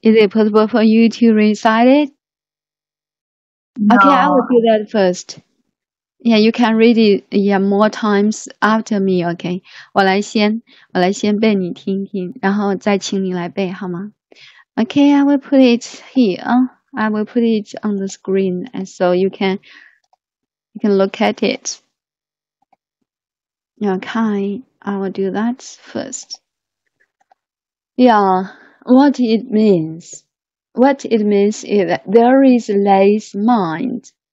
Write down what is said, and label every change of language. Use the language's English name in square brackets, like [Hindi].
[English] Is it possible for you to recite it? No. Okay, I will do that first. Yeah, you can read it more times after me, okay? [Chinese] 我来先背你听听，然后再请你来背，好吗？ [English] Okay, I will put it here. I will put it on the screen, and so you can look at it. Okay, I will do that first. Yeah, what it means is that there is less mind.